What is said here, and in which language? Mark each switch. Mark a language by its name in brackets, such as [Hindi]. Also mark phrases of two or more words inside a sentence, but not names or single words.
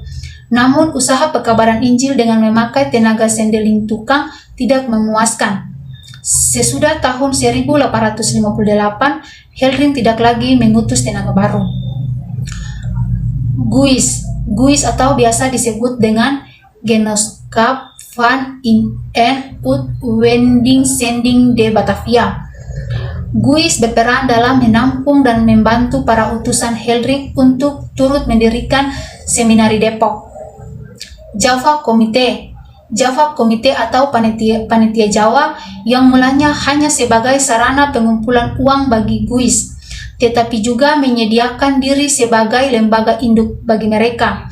[Indonesian] Namun usaha pekabaran Injil dengan memakai tenaga sendeling tukang tidak memuaskan. Sesudah tahun 1858, Heldring tidak lagi mengutus tenaga baru. GUIS atau biasa disebut dengan Genootschap van in en Uitwending Zending de Batavia. GUIS berperan dalam menampung dan membantu para utusan Heldring untuk turut mendirikan seminari Depok. Java Komite atau panitia Jawa yang mulanya hanya sebagai sarana pengumpulan uang bagi GUIS, tetapi juga menyediakan diri sebagai lembaga induk bagi mereka.